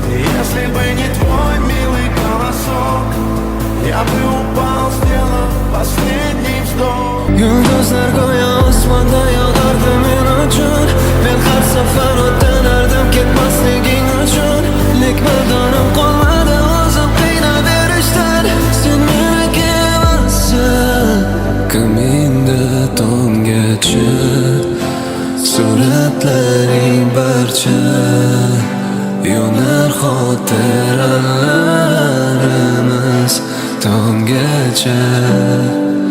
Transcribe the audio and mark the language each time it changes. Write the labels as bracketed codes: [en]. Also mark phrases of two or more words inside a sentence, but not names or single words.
[ru] Если бы не твой милый голосок, я бы упал, сделав последний вздох. [uz] Yulduzlar go'yo osmonda yog'ardi men uchun. Men har safar o'tganardim ketmasliging uchun. Lek mardonim qolmadi o'zim qiynaverishdan. Sen meniki emassan. Ko'nglimda tonggacha suratlaring barcha yonar xotiralarimiz tonggacha.